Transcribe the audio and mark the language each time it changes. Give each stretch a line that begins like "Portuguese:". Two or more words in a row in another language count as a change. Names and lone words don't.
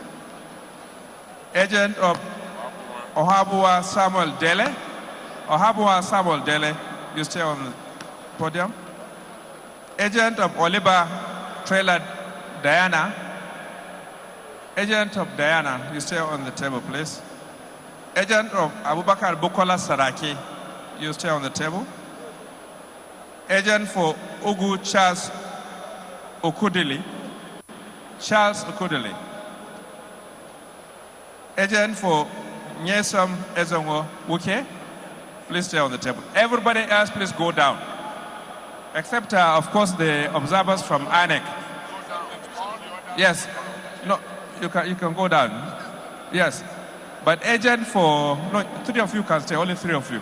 English: Agent of Ohabua Samuel Dele. Ohabua Samuel Dele. You stay on the podium. Agent of Oliba Trailer Diana. Agent of Diana, you stay on the table, please. Agent of Abubakar Bukola Saraki, you stay on the table. Agent for Ugu Charles Okudili. Charles Okudili. Agent for Nyesom Ezongo Wuke, please stay on the table. Everybody else, please go down. Except, of course, the observers from INEC. Yes. No, you can go down. Yes. But agent for, no, 3 of you can stay, only 3 of you.